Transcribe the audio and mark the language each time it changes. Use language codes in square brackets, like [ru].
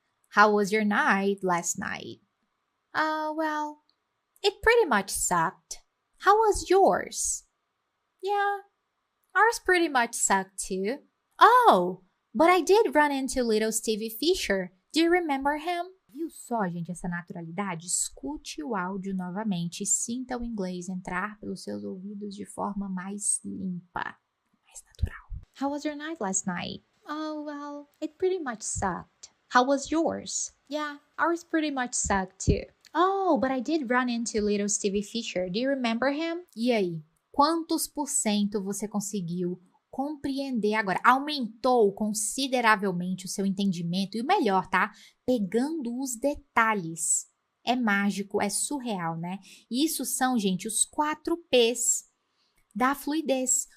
[en] How was your night last night? Oh, well, it pretty much sucked. How was yours? Yeah, ours pretty much sucked too. Oh, but I did run into little Stevie Fisher. Do you remember him? [pt] Viu só, gente, essa naturalidade? Escute o áudio novamente e sinta o inglês entrar pelos seus ouvidos de forma mais limpa, mais natural. [en] How was your night last night? Oh, well, it pretty much sucked. How was yours? Yeah, ours pretty much sucked too. Oh, but I did run into little Stevie Fisher. Do you remember him? [pt] E aí? Quantos por cento você conseguiu compreender agora? Aumentou consideravelmente o seu entendimento e o melhor, tá? Pegando os detalhes. É mágico, é surreal, né? E isso são, gente, os 4 P's da fluidez.